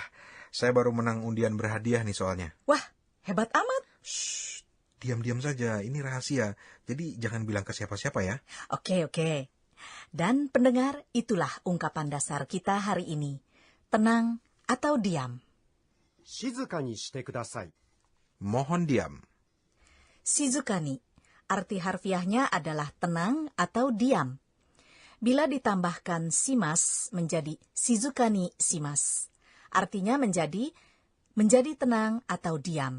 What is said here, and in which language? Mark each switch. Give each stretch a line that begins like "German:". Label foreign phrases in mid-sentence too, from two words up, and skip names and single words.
Indonesian: Saya baru menang undian berhadiah nih soalnya. Wah, hebat amat. Shh, diam-diam saja. Ini rahasia. Jadi jangan bilang ke siapa-siapa ya. Oke. Dan pendengar, itulah ungkapan dasar kita hari ini. Tenang atau diam.
Japanese: 静かにしてください.
Indonesian: Mohon diam. Shizukani, arti harfiahnya adalah tenang atau diam. Bila ditambahkan simas menjadi
Japanese: 静かにします,
Indonesian: artinya menjadi tenang atau diam.